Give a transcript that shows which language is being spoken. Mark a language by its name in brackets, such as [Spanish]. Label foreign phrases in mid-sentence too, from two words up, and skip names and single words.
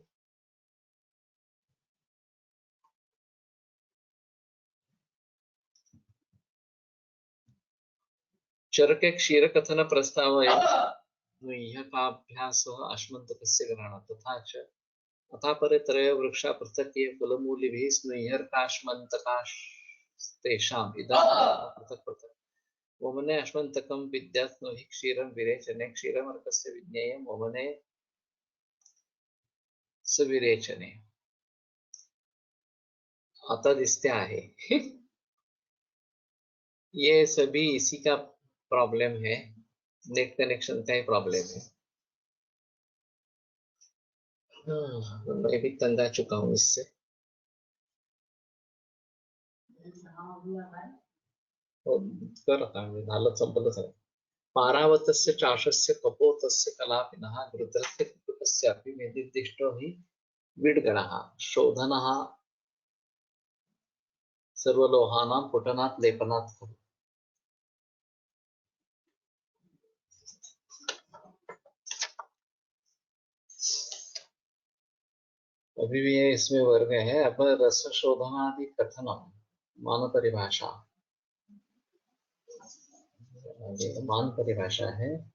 [Sanskrit] चरके क्षीरकथन प्रस्तावय नुह्यकाभ्यासः अश्मन्तकस्य ग्रहणात् तथा च अथा परे त्रयो वृक्षा पृथक् ये फलमूलिभिः स्नुह्यर्काश्मन्तकास्तेषाम् इदं पृथक् पृथक्। वमने अश्मन्तकं विद्यात् नुहि क्षीरं विरेचने क्षीरमर्कस्य विज्ञेयं वमने सविरेचने। [Marathi] आता दिसते आहे [Hindi] ये सभी इसी का प्रॉब्लम है, नेट कनेक्शन का ही प्रॉब्लम है। मैं भी तंग आ चुका हूँ इससे। [Marathi] झालं संपलं सगळं। [Sanskrit] पारावतस्य चाषस्य कपोतस्य कलापिनः गृध्रस्य कुटुकस्यापि निर्दिष्टो हि विड्गणः शोधनः सर्वलोहानां पुटनात् लेपनात् खलु। [Hindi] अभी भी ये इसमें वर्ग है। अब [Sanskrit] रस शोधनादि कथनम [Hindi] मान परिभाषा, मान परिभाषा है।